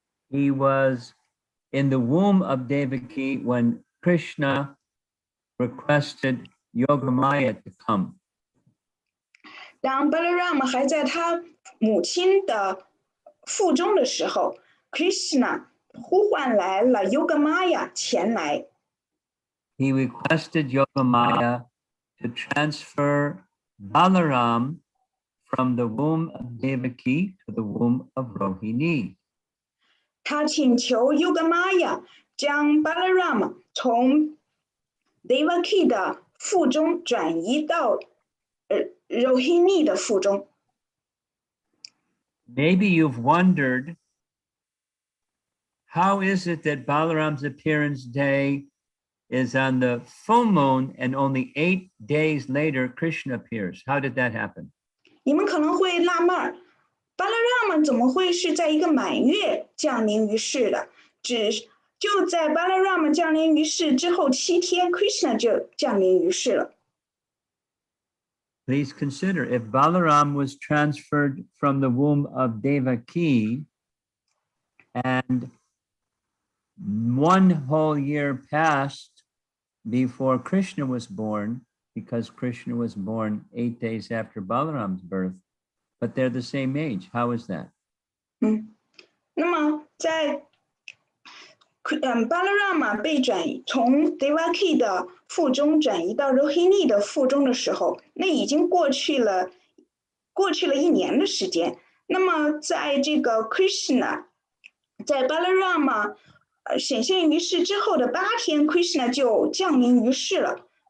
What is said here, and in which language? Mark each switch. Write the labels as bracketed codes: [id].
[en] He was in the womb of Devaki when Krishna requested Yogamaya to come. [zh] 当 Balarama 还在他母亲的腹中的时候 ，Krishna 呼唤来了 Yogamaya 前来。 [en] He requested Yogamaya to transfer Balaram from the womb of Devaki to the womb of Rohini. [zh] 他请求 Yogamaya 将 Balarama 从 Devaki 的腹中转移到Rohini 的腹中。 [en] Maybe you've wondered, how is it that Balaram's appearance day is on the full moon and only 8 days later Krishna appears? How did that happen? [zh] 你们可能会纳闷，Balarama 怎么会是在一个满月降临于世的？就在 Balarama 降临于世之后7天 ，Krishna 就降临于世了。 [en] Please consider, if Balaram was transferred from the womb of Devaki and 1 whole year passed before Krishna was born, because Krishna was born 8 days after Balaram's birth, but they're the same age. How is that? [zh] 那么在Balarama 被从 Devaki 的腹中转移到 Rohini 的腹中的时候，那已经过去了1年的时间。那么在这个 Krishna 在 Balarama 显现于世之后的8天 ，Krishna 就降临于世了。